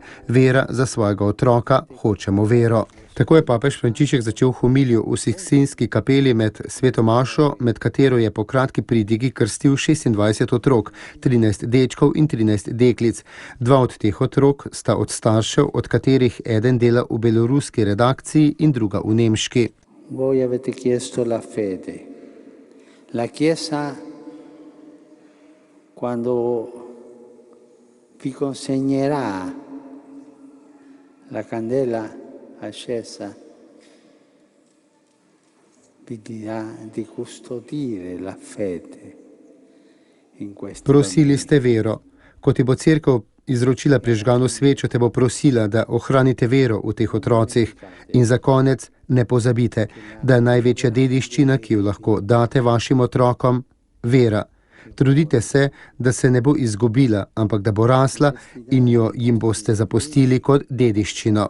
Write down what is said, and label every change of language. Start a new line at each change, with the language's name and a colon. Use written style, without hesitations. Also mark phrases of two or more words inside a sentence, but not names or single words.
Slovenian: Vera za svojega otroka, hočemo vero. Tako je papež Frančišek začel homilijo v Sikstinski kapeli med sveto mašo, med katero je po kratki pridigi krstil 26 otrok, 13 dečkov in 13 deklic. 2 od teh otrok sta od staršev, od katerih eden dela v beloruski redakciji in druga v nemški.
Italian: Voi avete chiesto la fede. La Chiesa, quando vi consegnerà la candela accesa, vi dirà di custodire la fede in questo.
Slovenian: Prosili ste vero. Ko ti bo cerkev izročila prižgano svečo, te bo prosila, da ohranite vero v teh otrocih. In za konec ne pozabite, da je največja dediščina, ki jo lahko date vašim otrokom, vera. Trudite se, da se ne bo izgubila, ampak da bo rasla in jo jim boste zapustili kot dediščino.